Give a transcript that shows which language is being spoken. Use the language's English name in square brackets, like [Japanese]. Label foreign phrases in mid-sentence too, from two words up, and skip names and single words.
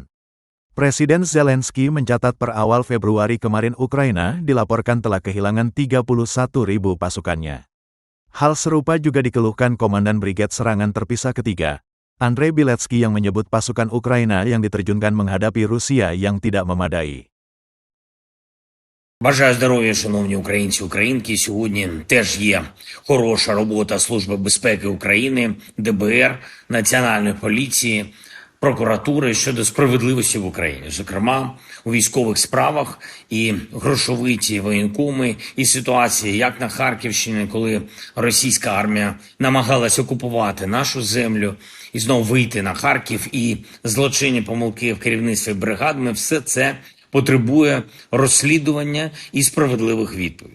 [Indonesian] Presiden Zelensky mencatat per awal Februari kemarin Ukraina dilaporkan telah kehilangan 31.000 pasukannya. Hal serupa juga dikeluhkan Komandan Brigade Serangan Terpisah Ketiga, Andrei Biletsky, yang menyebut pasukan Ukraina yang diterjunkan menghadapi Rusia yang tidak memadai. [Ukrainian] Бажаю здоров'я, шановні українці, українки. Сьогодні теж є хороша робота Служби безпеки України, ДБР, Національної поліції, прокуратури щодо справедливості в Україні, зокрема у військових справах, і грошовиті воєнкоми, і ситуації, як на Харківщині, коли російська армія намагалась окупувати нашу землю і знову вийти на Харків, і злочинні помилки в керівництві бригадами, все це потребує розслідування і справедливих відповідей.